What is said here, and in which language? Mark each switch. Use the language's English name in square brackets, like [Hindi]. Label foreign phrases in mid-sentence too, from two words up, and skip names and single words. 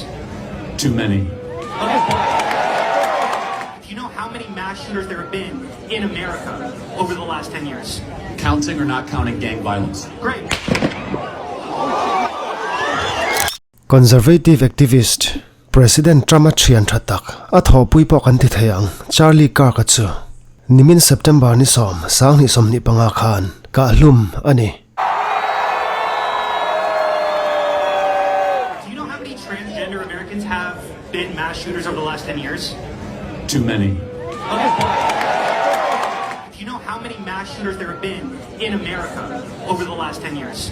[English] Too many. Okay. Do you know how many mass shooters there have been in America over the last 10 years? Counting or not counting gang violence? Great. Conservative activist [Mizo] President Trump chian thatak a tho puipo kan ti theyang Charlie Kirk chu nimin September ni sang ni som ni panga khan kaphlum ani. [English] Do you know how many transgender Americans have been mass shooters over the last 10 years? Too many. Okay. Do you know how many mass shooters there have been in America over the last 10 years?